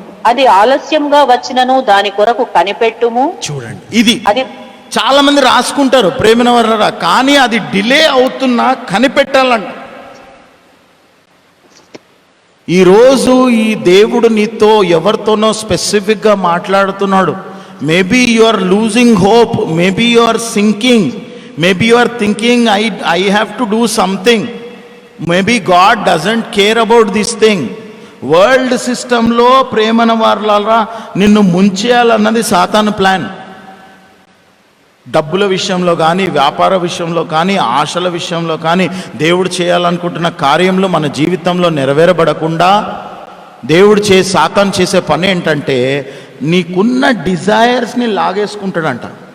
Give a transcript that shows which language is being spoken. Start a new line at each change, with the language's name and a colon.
Telugu: అది ఆలస్యంగా వచ్చినను దాని కొరకు కనిపెట్టుము. చూడండి, అది చాలా మంది రాసుకుంటారు ప్రేమిన వర్రా, కానీ అది డిలే అవుతున్నా కనిపెట్టాలంట. ఈరోజు ఈ దేవుడు నీతో ఎవరితోనో స్పెసిఫిక్గా మాట్లాడుతున్నాడు.
English: Maybe you are losing hope, maybe you are sinking, maybe you are thinking I have to do something, maybe God doesn't care about this thing.
Telugu: World సిస్టంలో ప్రేమన వారలారా నిన్ను ముంచేయాలన్నది సాతాను ప్లాన్. డబ్బుల విషయంలో కానీ, వ్యాపార విషయంలో కానీ, ఆశల విషయంలో కానీ, దేవుడు చేయాలనుకుంటున్న కార్యంలో మన జీవితంలో నెరవేరబడకుండా దేవుడు సాతాను చేసే పని ఏంటంటే నీకున్న డిజైర్స్ని లాగేసుకుంటాడంట.